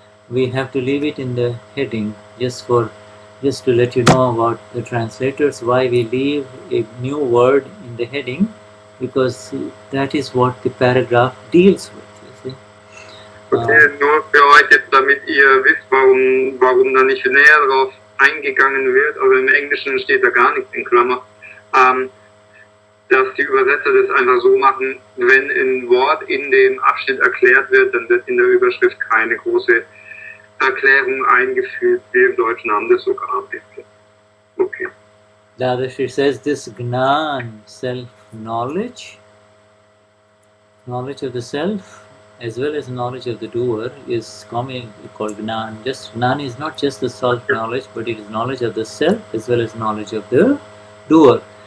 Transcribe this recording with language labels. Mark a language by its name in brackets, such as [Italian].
[English] We have to leave it in the heading just to let you know about the translators, why we leave a new word in the heading, because that is what the paragraph deals with. You see? [German] Okay, nur für euch jetzt, damit ihr wisst, warum da nicht näher darauf eingegangen wird. Also im Englischen steht da gar nichts in Klammer. Dass die Übersetzer das einfach so machen, wenn ein Wort in dem Abschnitt erklärt wird, dann wird in der Überschrift keine große Erklärung eingefügt. Wir im Deutschen haben das sogar ein bisschen. Okay. [English] Dadashri says this Gnan, self-knowledge, knowledge of the self, as well as knowledge of the doer, is commonly called Gnan. Gnan is not just the self-knowledge, but it is knowledge of the self as well as knowledge of the doer.